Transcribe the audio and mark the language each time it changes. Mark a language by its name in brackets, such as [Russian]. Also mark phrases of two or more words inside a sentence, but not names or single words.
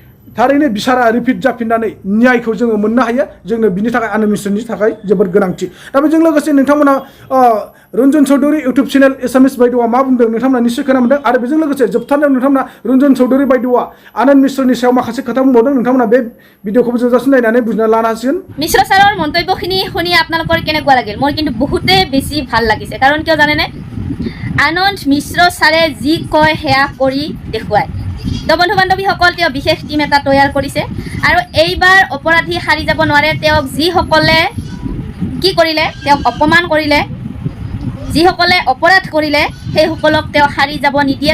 [Bodo] थारैनो बिसारा रिपिट जाफिननानै न्यायखौ जोङो मोननो हायो जोंनो बिनि थाखाय आनन्द मिश्रनि थाखाय जोबोद गोनांथि दा बेजों लोगोसे नोंथांमोना रन्जन चौधुरी इउटुब चेनेल एसामिस बायद'आ मा बुंदों नोंथांमोना निश्चय खोनामोनदों आरो बेजों लोगोसे जोबथारनायाव नोंथांमोना रन्जन चौधुरी बायद'आ आनन्द मिश्रनि सायाव माखासे खोथा बुंबावदों नोंथांमोना बे भिडिअखौबो जोबजासिम नायनानै बुजिना लानो हासिगोन [Assamese] মিশ্ৰ ছাৰৰ মন্তব্যখিনি শুনি আপোনালোকৰ কেনেকুৱা লাগিল মোৰ কিন্তু বহুতেই বেছি ভাল লাগিছে কাৰণ কিয় জানেনে আনন্দ মিশ্ৰ ছাৰে যি কয় সেয়া কৰি দেখুৱায় তো বন্ধু বান্ধৱীসকল তেওঁ বিশেষ টীম এটা তৈয়াৰ কৰিছে আৰু এইবাৰ অপৰাধী সাৰি যাব নোৱাৰে তেওঁক যিসকলে কি কৰিলে তেওঁক অপমান কৰিলে যিসকলে অপৰাধ কৰিলে সেইসকলক তেওঁ সাৰি যাব নিদিয়ে